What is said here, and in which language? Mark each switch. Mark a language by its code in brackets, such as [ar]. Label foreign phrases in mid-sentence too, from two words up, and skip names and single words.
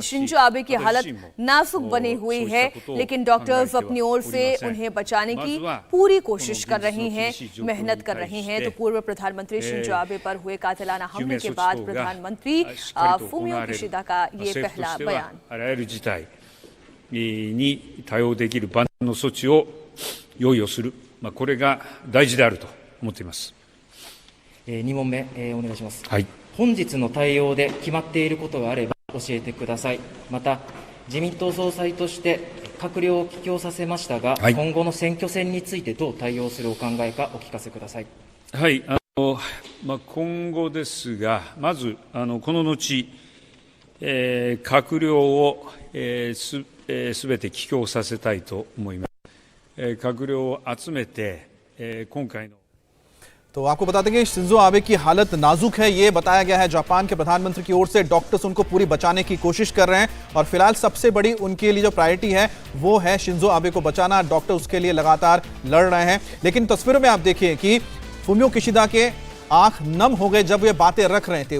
[hi] शिंजो आबे की हालत नाजुक बनी हुई है, लेकिन डॉक्टर्स अपनी ओर से उन्हें बचाने की पूरी कोशिश कर रही हैं, मेहनत कर रही हैं। तो पूर्व प्रधानमंत्री शिंजो आबे पर हुए कातिलाना हमले के बाद प्रधानमंत्री फूमियो किशिदा का ये पहला बयान। [ja] あらゆる事態に対応できる万能の措置を用意をする、これが大事であると思っています。 2問目、お願いします。はい。本日の対応で決まっていることがあれば教えてください。また自民党総裁として閣僚を帰郷させましたが、はい、今後の選挙戦についてどう対応するお考えかお聞かせください。はい。今後ですが、まずこの後閣僚をすべて帰郷させたいと思います。閣僚を集めて今回の [hi] तो आपको बता दें कि शिंजो आबे की हालत नाजुक है, ये बताया गया है। जापान के प्रधानमंत्री की ओर से डॉक्टर्स उनको पूरी बचाने की कोशिश कर रहे हैं और फिलहाल सबसे बड़ी उनके लिए जो प्रायोरिटी है वो है शिंजो आबे को बचाना। डॉक्टर उसके लिए लगातार लड़ रहे हैं। लेकिन तस्वीरों में आप देखिए कि फूमियो किशिदा के आंख नम हो गए जब ये बातें रख रहे थे।